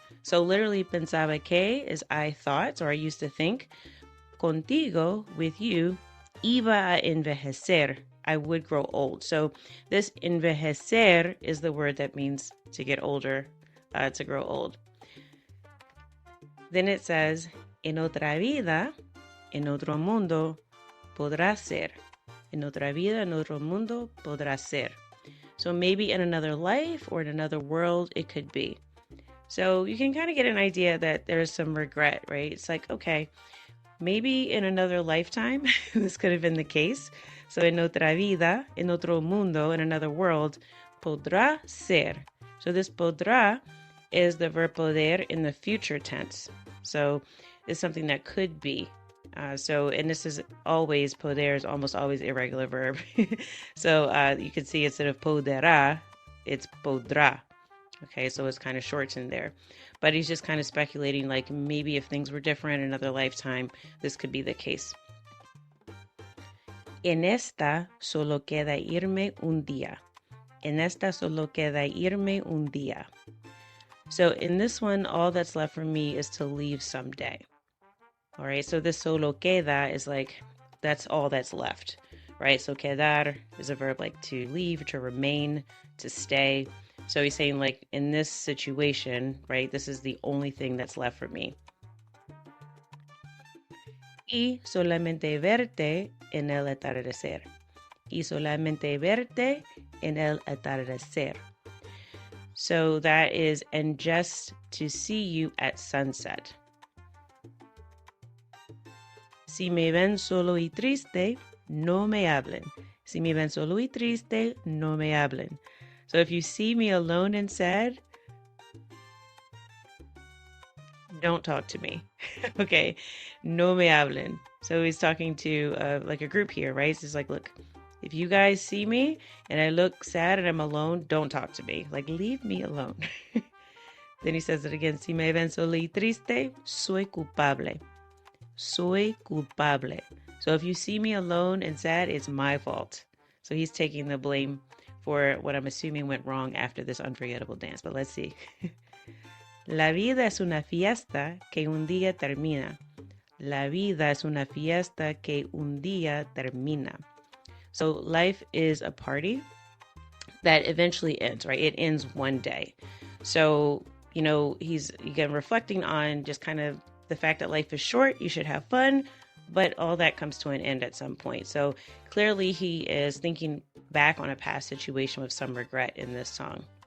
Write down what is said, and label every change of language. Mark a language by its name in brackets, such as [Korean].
[English] So literally, [Spanish] pensaba que [English] is I thought, or I used to think. [Spanish] Contigo, [English] with you, [Spanish] iba a envejecer. [English] I would grow old. So this envejecer is the word that means to get older, to grow old. Then it says, [Spanish] en otra vida, en otro mundo, podrá ser. En otra vida, en otro mundo, podrá ser. [English] So maybe in another life or in another world, it could be. So you can kind of get an idea that there's some regret, right? It's like, okay, maybe in another lifetime, this could have been the case. [Spanish] So en otra vida, en otro mundo, [English] in another world, [Spanish] podrá ser. [English] So this podrá is the verb poder in the future tense. So it's something that could be. And this is always, poder is almost always irregular verb. So you can see instead of poderá, it's podrá. Okay, so it's kind of shortened there. But he's just kind of speculating, like maybe if things were different in another lifetime, this could be the case. [Spanish] En esta solo queda irme un día. En esta solo queda irme un día. [English] So in this one, all that's left for me is to leave someday. All right, so this [Spanish] solo queda [English] is like, that's all that's left, right? So quedar is a verb like to leave, to remain, to stay. So he's saying like in this situation, right, this is the only thing that's left for me. [Spanish] Y solamente verte en el atardecer. Y solamente verte en el atardecer. [English] So that is, and just to see you at sunset. [Spanish] Si me ven solo y triste, no me hablen. Si me ven solo y triste, no me hablen. [English] So if you see me alone and sad, don't talk to me. Okay, [Spanish] no me hablen. [English] So he's talking to like a group here, right? So he's like, look, if you guys see me and I look sad and I'm alone, don't talk to me. Like, leave me alone. Then he says it again. [Spanish] Si me ven solo y triste, soy culpable. Soy culpable. [English] So if you see me alone and sad, it's my fault. So he's taking the blame for what I'm assuming went wrong after this unforgettable dance. But let's see. [Spanish] La vida es una fiesta que un día termina. La vida es una fiesta que un día termina. [English] So life is a party that eventually ends, right? It ends one day. So, you know, he's, again, reflecting on just kind of the fact that life is short, you should have fun, but all that comes to an end at some point. So clearly he is thinking back on a past situation with some regret in this song.